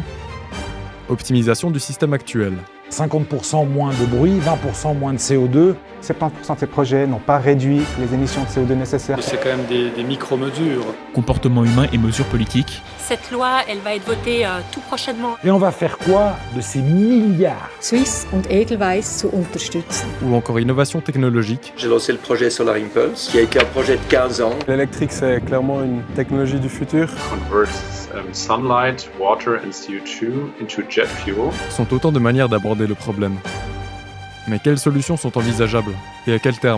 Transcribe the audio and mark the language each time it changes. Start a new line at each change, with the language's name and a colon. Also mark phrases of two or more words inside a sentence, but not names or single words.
French: Optimisation du système actuel. 50% moins de bruit, 20% moins de CO2. 70% de ces projets n'ont pas réduit les émissions de CO2 nécessaires. C'est quand même des micro-mesures. Comportement humain et mesures politiques. Cette loi, elle va être votée tout prochainement. Et on va faire quoi de ces milliards ?
German: Swiss und Edelweiss zu unterstützen.
French: Ou encore innovation technologique. J'ai lancé le projet Solar Impulse, qui a été un projet de 15 ans. L'électrique, c'est clairement une technologie du futur.
English: Converts sunlight, water and CO2 into jet fuel.
French: Sont autant de manières d'aborder le problème. Mais quelles solutions sont envisageables et à quel terme ?